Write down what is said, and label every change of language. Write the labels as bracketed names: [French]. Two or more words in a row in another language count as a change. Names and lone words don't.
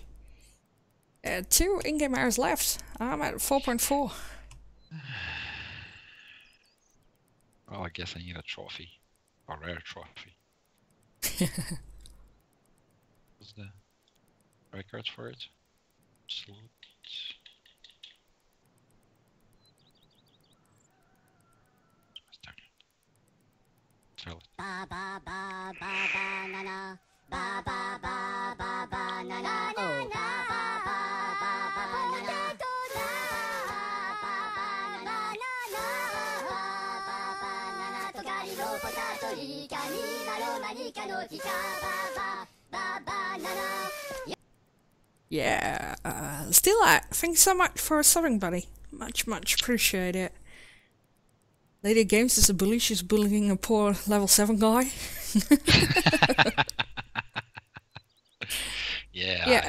[English] 2 in-game hours left. I'm at 4.4. Well, I guess I need a trophy. A rare trophy. What's the record for it? Absolute. Ba ba ba ba ba na na. Ba ba ba ba ba na na. Oh, ba ba ba ba ba na na. Ba ba na na na na. Ba ba na na to gari no potato ika ni malo manika no tika. Ba ba ba ba na na. Yeah, still at. Thanks so much for subbing, buddy. Much appreciate it. Lady Games is a bully. She's bullying a poor level 7 guy. Yeah.